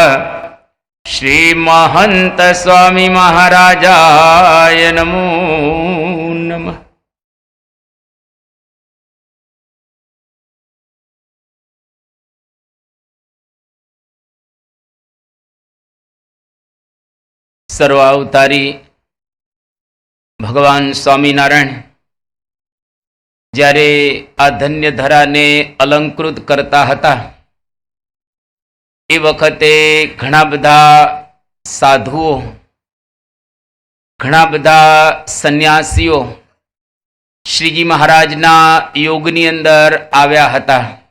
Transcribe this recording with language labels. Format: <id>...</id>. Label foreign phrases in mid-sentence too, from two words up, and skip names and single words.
<sa>श्री महंत स्वामी महाराजाय नमो नमः।</sa> <gu>સર્વાવતારી ભગવાન સ્વામીનારાયણ જ્યારે આ ધન્ય ધરાને અલંકૃત કરતા હતા એ વખતે ઘણા બધા સાધુઓ, ઘણા બધા સંન્યાસીઓ શ્રીજી મહારાજના યોગની અંદર આવ્યા હતા.</gu>